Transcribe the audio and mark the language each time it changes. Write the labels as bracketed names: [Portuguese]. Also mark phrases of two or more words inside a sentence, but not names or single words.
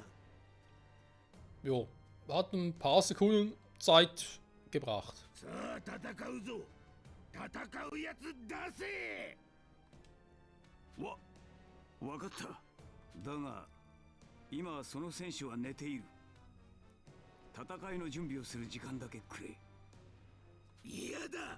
[German] Jo, wir hatten ein paar Sekunden Zeit gebracht. [Japanese] さあ戦うぞ。戦うやつ出せ。わかった。だが今その選手は寝ている。戦いの準備をする時間だけくれ。嫌だ。